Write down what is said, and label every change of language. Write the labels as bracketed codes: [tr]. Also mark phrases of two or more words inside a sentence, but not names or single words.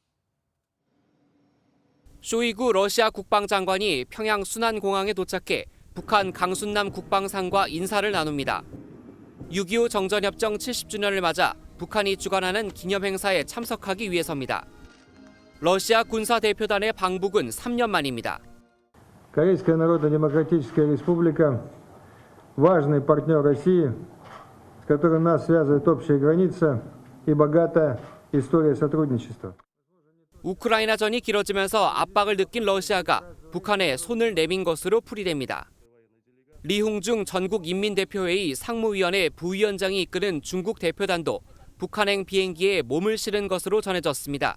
[ko] 쇼이구 러시아 국방장관이 평양 순안공항에 도착해 북한 강순남 국방상과 인사를 나눕니다. 6.25 정전협정 70주년을 맞아 북한이 주관하는 기념행사에 참석하기 위해서입니다. 러시아 군사대표단의 방북은 3년 만입니다. [ru] Корейская Народно-Демократическая Республика – важный партнер России, с которым нас связывает общая граница и богатая история сотрудничества. [ko] 우크라이나전이 길어지면서 압박을 느낀 러시아가 북한에 손을 내민 것으로 풀이됩니다. 리홍중 전국인민대표회의 상무위원회 부위원장이 이끄는 중국 대표단도 북한행 비행기에 몸을 실은 것으로 전해졌습니다.